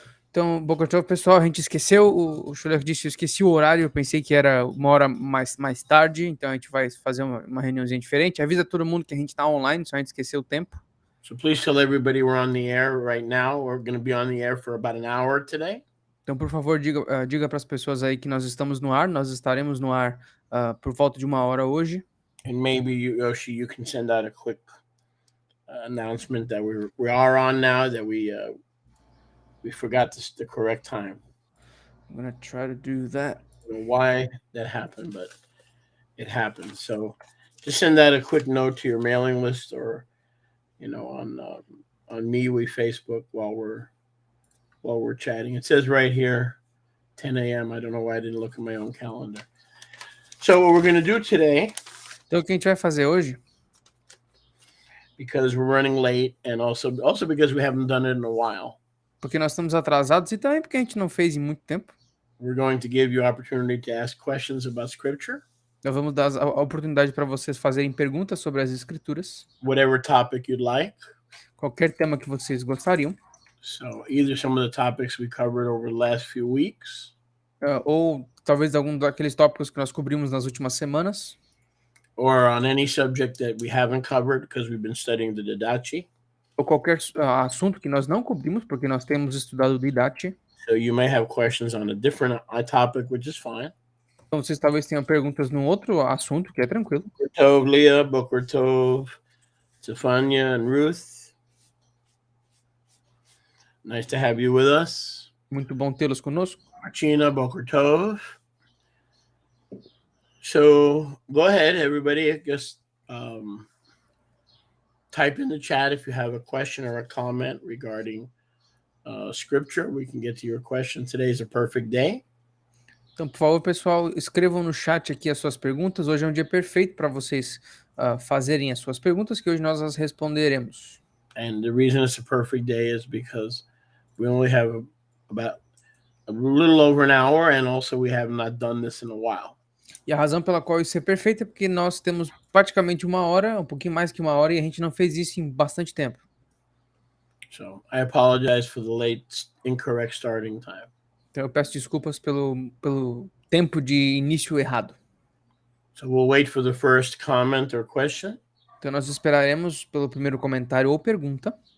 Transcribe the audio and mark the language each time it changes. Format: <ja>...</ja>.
<pt>Então,</pt> <he>Boker Tov,</he> <pt>pessoal, a gente esqueceu, o Shuler disse, eu esqueci o horário, eu pensei que era uma hora mais tarde, então a gente vai fazer uma reuniãozinha diferente. Avisa todo mundo que a gente tá online, só a gente esqueceu o tempo.</pt> <en>So please tell everybody we're on the air right now. We're going to be on the air for about an hour today.</en> <pt>Então, por favor, diga para as pessoas aí que nós estamos no ar, nós estaremos no ar por volta de uma hora hoje.</pt> <en>And maybe Yoshi, you can send out a quick announcement that we are on now, that we forgot the correct time. I'm gonna try to do that. I don't know why that happened, but it happened. So just send out a quick note to your mailing list, or on MeWe Facebook while we're chatting. It says right here 10 a.m. I don't know why I didn't look at my own calendar. So what we're going to do today,</en> <pt>Então, o que a gente vai fazer hoje,</pt> <en>because we're running late, and also because we haven't done it in a while,</en> <pt>porque nós estamos atrasados e também porque a gente não fez em muito tempo,</pt> <en>we're going to give you opportunity to ask questions about Scripture,</en> <pt>nós vamos dar a oportunidade para vocês fazerem perguntas sobre as escrituras,</pt> <en>whatever topic you'd like.</en> <pt>qualquer tema que vocês gostariam,</pt> <en>So either some of the topics we covered over the last few weeks,</en> <pt>ou talvez algum daqueles tópicos que nós cobrimos nas últimas semanas,</pt> <en>or on any subject that we haven't covered because we've been studying the Didache.</en> <pt>ou qualquer assunto que nós não cobrimos porque nós temos estudado o Didache.</pt> <en>So you may have questions on a different topic, which is fine.</en> <pt>Então vocês talvez tenham perguntas num outro assunto, que é tranquilo.</pt> <he>Boker Tov, Leah, Boker Tov, Stefania,</he> <en>and</en> <he>Ruth.</he> <en>Nice to have you with us.</en> <pt>Muito bom tê-los conosco.</pt> <he>Martina, Boker Tov.</he> <en>So go ahead, everybody. Just type in the chat if you have a question or a comment regarding scripture. We can get to your question. Today is a perfect day.</en> <pt>Então, por favor, pessoal, escrevam no chat aqui as suas perguntas. Hoje é um dia perfeito para vocês fazerem as suas perguntas, que hoje nós as responderemos.</pt> <en>And the reason it's a perfect day is because we only have about a little over an hour, and also we have not done this in a while.</en> <pt>E a razão pela qual isso é perfeito é porque nós temos praticamente uma hora, um pouquinho mais que uma hora, e a gente não fez isso em bastante tempo.</pt> <en>So I apologize for the late, incorrect starting time.</en> <pt>Então eu peço desculpas pelo tempo de início errado.</pt> <en>So we'll wait for the first comment or question.</en> <pt>Então nós esperaremos pelo primeiro comentário ou pergunta.</pt>